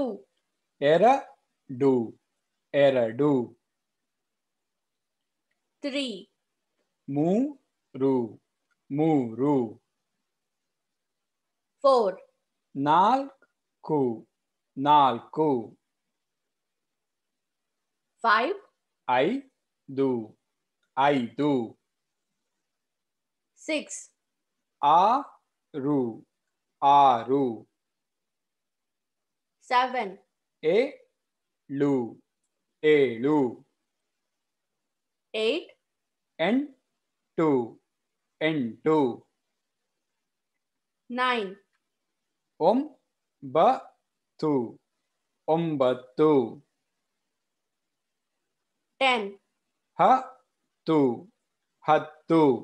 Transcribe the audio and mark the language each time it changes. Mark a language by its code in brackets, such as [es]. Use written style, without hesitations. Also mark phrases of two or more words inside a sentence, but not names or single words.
[kn] ಎರಡು, ಎರಡು. [en] three, [kn] ಮೂರು, ಮೂರು. [en] four, [kn] ನಾಲ್ಕು, ನಾಲ್ಕು. [en] five, [kn] ಐದು, ಐದು. [en] six, [kn] ಆರು, ಆರು. [en] seven, [kn] ಏಳು, ಏಳು. [en] eight, [kn] ಎಂಟು, ಎಂಟು. [en] nine, [kn] ಒಂಬತ್ತು, ಒಂಬತ್ತು. [en] 10, [kn] ಹತ್ತು, ಹತ್ತು.